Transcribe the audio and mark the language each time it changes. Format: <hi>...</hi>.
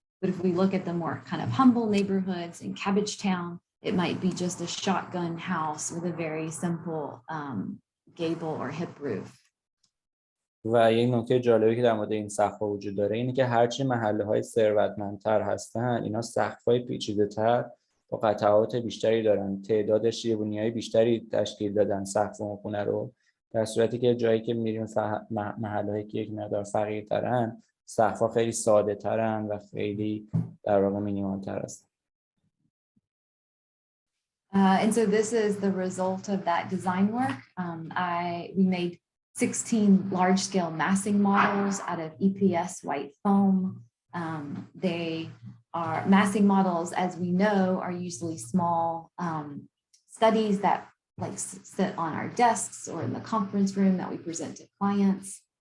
<en>But if we look at the more kind of humble neighborhoods in Cabbagetown, it might be just a shotgun house with a very simple gable or hip roof.</en> <fa>و یک نکته جالبی که در مورد این سقف‌ها وجود داره اینه که هرچی محله‌های ثروتمندتر هستن، اینا سقف‌های پیچیده‌تر با قطعات بیشتری دارن، تعداد شیروانی‌های بیشتری تشکیل دادن سقف اون خونه رو، در صورتی که جایی که می‌ریم محله‌هایی که یک مقدار فقیرترن، سقف‌ها خیلی ساده‌ترن و خیلی در واقع مینیمال‌تر هستن.</fa> <en>And so this is the result of that design work. We made 16 large-scale massing models out of EPS white foam. They are massing models, as we know, are usually small studies that like sit on our desks or in the conference room that we present to clients.</en>